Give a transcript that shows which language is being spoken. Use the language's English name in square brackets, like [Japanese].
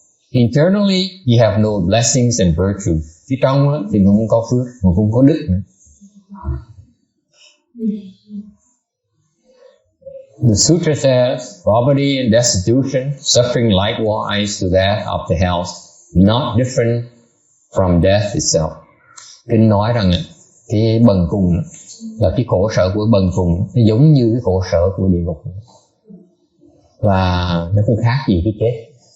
[English] Internally, you have no blessings and virtues. [Vietnamese] Phía trong đó, thì không có phước, mà không có đức nữa. [English] The sutra says, poverty and destitution, suffering likewise to that of the health, not different from death itself. [Vietnamese] Kinh nói rằng cái bần cùng là cái khổ sở của bần cùng, nó giống như cái khổ sở của địa ngục, và nó không khác gì cái chết.